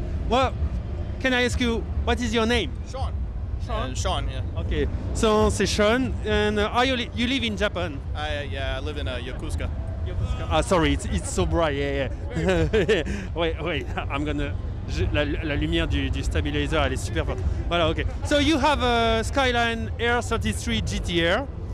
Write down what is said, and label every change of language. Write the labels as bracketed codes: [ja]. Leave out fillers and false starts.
[en] Well, can I ask you, what is your name? Sean. Sean? Sean, yeah. Okay, so [fr] c'est Sean, [en] and are you live in Japan? I live in Yokosuka. Ah sorry, it's so bright, yeah. Wait, I'm gonna... [fr] La lumière du stabilizer, elle est super forte. Voilà, ok. [en] So you have a Skyline R33 GTR.